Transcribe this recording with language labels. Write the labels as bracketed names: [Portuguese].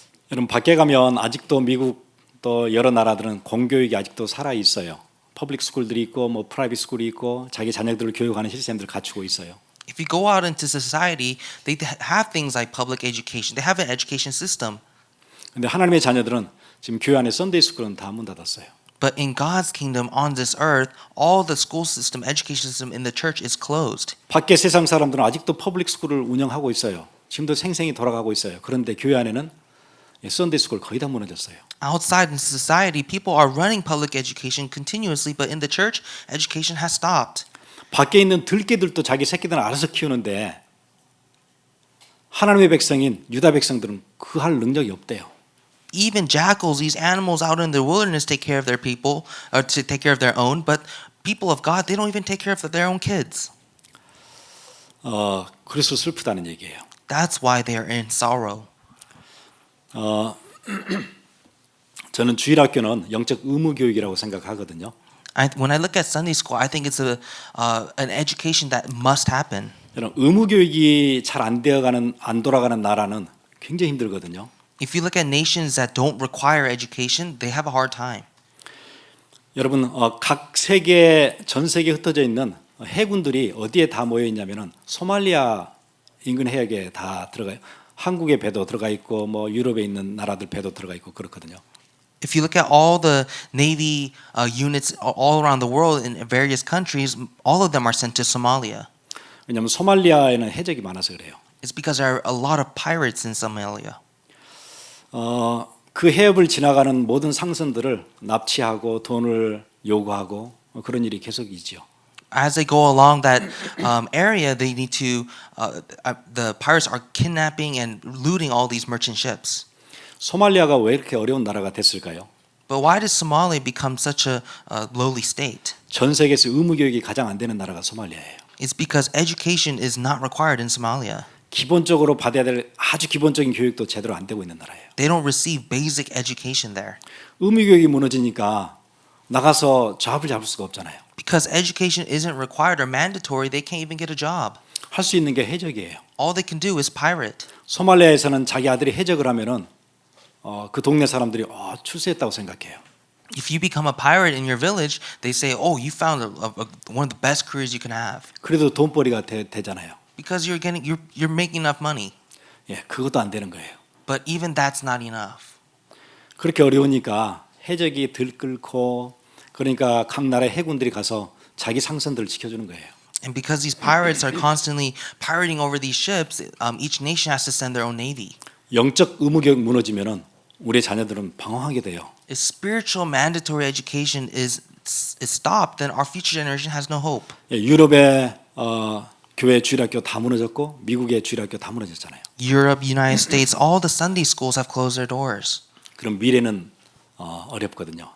[Korean] 여러분 밖에 가면 아직도 미국 또 여러 나라들은 공교육이 아직도 살아 있어요. 퍼블릭 스쿨들이 있고 뭐 프라이빗 스쿨이 있고 자기 자녀들을 교육하는 시스템들을 갖추고 있어요. [English] If you go out into society, they have things like public education. They have an education system. [Korean] 근데 하나님의 자녀들은 지금 교회 안에 썬데이 스쿨은 다 문 닫았어요. [English] But in God's kingdom on this earth, all the school system, education system in the church is closed. [Korean] 밖에 세상 사람들은 아직도 퍼블릭 스쿨을 운영하고 있어요. 지금도 생생히 돌아가고 있어요. 그런데 교회 안에는 썬데이 스쿨 거의 다 무너졌어요. [English] Outside in society, people are running public education continuously, but in the church, education has stopped. [Korean] 밖에 있는 들개들도 자기 새끼들은 알아서 키우는데 하나님의 백성인 유다 백성들은 그 할 능력이 없대요. [English] Even jackals, these animals out in the wilderness, take care of their people, or to take care of their own. But people of God, they don't even take care of their own kids. [Korean] 그래서 슬프다는 얘기예요. [English] That's why they are in sorrow. [Korean] 저는 주일학교는 영적 의무 교육이라고 생각하거든요. [English] When I look at Sunday school, I think it's an education that must happen. [Korean] 여러분, 의무 교육이 잘 안 돌아가는 나라는 굉장히 힘들거든요. [English] If you look at nations that don't require education, they have a hard time. [Korean] 여러분, 전 세계에 흩어져 있는 해군들이 어디에 다 모여 있냐면은 소말리아 인근 해역에 다 들어가요. 한국의 배도 들어가 있고 뭐 유럽에 있는 나라들 배도 들어가 있고 그렇거든요. [English] If you look at all the Navy units all around the world in various countries, all of them are sent to Somalia. [Korean] 왜냐하면 소말리아에는 해적이 많아서 그래요. [English] It's because there are a lot of pirates in Somalia. [Korean] 그 해협을 지나가는 모든 상선들을 납치하고 돈을 요구하고 그런 일이 계속이죠. [English] As they go along that area, they need to. The pirates are kidnapping and looting all these merchant ships. [Korean] 소말리아가 왜 이렇게 어려운 나라가 됐을까요? [English] But why did Somalia become such a lowly state? [Korean] 전 세계에서 의무 교육이 가장 안 되는 나라가 소말리아예요. [English] It's because education is not required in Somalia. [Korean] 기본적으로 받아야 될 아주 기본적인 교육도 제대로 안 되고 있는 나라예요. [English] They don't receive basic education there. [Korean] 의무 교육이 무너지니까 나가서 잡을 잡을 수가 없잖아요. [English] Because education isn't required or mandatory, they can't even get a job. [Korean] 할 수 있는 게 해적이에요. [English] All they can do is pirate. [Korean] 소말리아에서는 자기 아들이 해적을 하면은 그 동네 사람들이 출세했다고 생각해요. [English] If you become a pirate in your village, they say, "Oh, you found one of the best careers you can have." [Korean] 그래도 돈벌이가 되잖아요. [English] Because you're making enough money. [Korean] 예, 그것도 안 되는 거예요. [English] But even that's not enough. [Korean] 그렇게 어려우니까 해적이 들끓고 그러니까 각 나라의 해군들이 가서 자기 상선들을 지켜주는 거예요. [English] And because these pirates are constantly pirating over these ships, each nation has to send their own navy. [Korean] 영적 의무 교육 무너지면은 우리 자녀들은 방황하게 돼요. [English] If spiritual mandatory education is stopped, then our future generation has no hope. [Korean] 예, 유럽의 교회 주일학교 다 무너졌고 미국의 주일학교 다 무너졌잖아요. [English] Europe, United States, all the Sunday schools have closed their doors. [Korean] 그럼 미래는 어렵거든요.